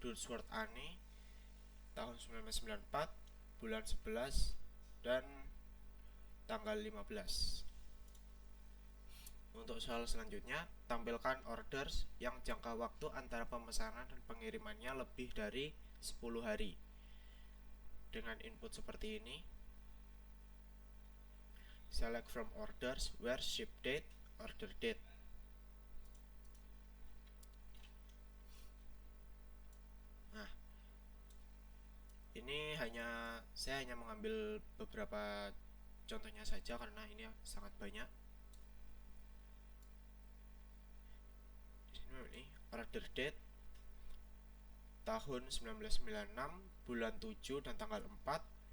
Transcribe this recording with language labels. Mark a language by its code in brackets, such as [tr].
[id] Dursworth Annie tahun 1994 bulan 11 dan tanggal 15. Untuk soal selanjutnya, tampilkan orders yang jangka waktu antara pemesanan dan pengirimannya lebih dari 10 hari. Dengan input seperti ini. [en] Select from orders where ship date, order date. [id] Nah, ini saya hanya mengambil beberapa contohnya saja karena ini sangat banyak. Di sini ini order date tahun 1996 bulan 7 dan tanggal 4.